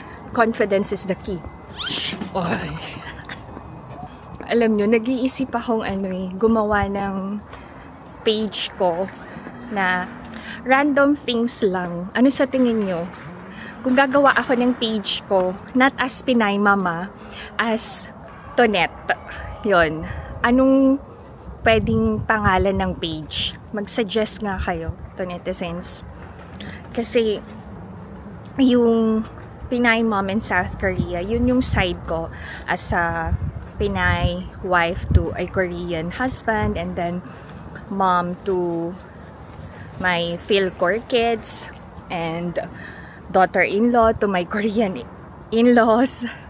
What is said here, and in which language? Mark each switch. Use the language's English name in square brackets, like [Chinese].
[English] Confidence is the key. [Filipino] Oy. Alam nyo, nag-iisip akong gumawa ng page ko na random things lang. Ano sa tingin nyo? Kung gagawa ako ng page ko, [English] not as Pinay Mama, [Filipino] as Tonet. Yon. Anong pwedeng pangalan ng page? Mag-suggest nga kayo, to netizens. [English] Kasi, yung Pinay Mom in South Korea, [Filipino] yun yung side ko [English] as a Pinay wife to a Korean husband, and then mom to my Philcore kids, and daughter-in-law to my Korean in-laws.